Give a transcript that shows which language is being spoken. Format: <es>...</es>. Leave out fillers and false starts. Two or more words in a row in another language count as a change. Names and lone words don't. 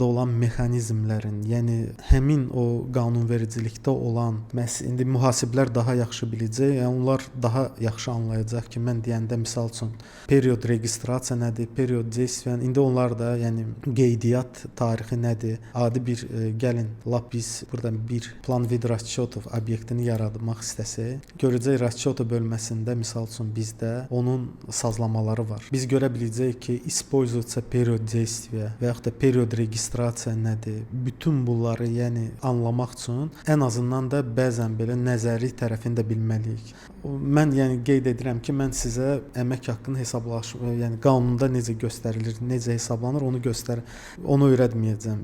<az>olan mexanizmlərin, yəni həmin o qanunvericilikdə olan, indi mühasiblər daha yaxşı biləcək, yəni onlar daha yaxşı anlayacaq ki, mən deyəndə misal üçün period registrasiya nədir,</az> <ru>period действия,</ru> <az>indi onlar da yəni qeydiyyat tarixi nədir, adi bir gəlin, lap biz buradan bir plan vid расчетов obyektini yaratmaq istəsək, görəcək расчеты bölməsində misal üçün bizdə onun sazlamaları var. Biz görə biləcəyik ki,</az> <ru>используется период действия</ru> <az>və yaxud da period registrasiya nədir? Bütün bunları yəni anlamaq üçün ən azından da bəzən belə nəzəri tərəfini də bilməliyik. Mən yəni qeyd edirəm ki, mən sizə əmək haqqının yəni qanunda necə göstərilir, necə hesablanır, onu öyrətməyəcəm.</az>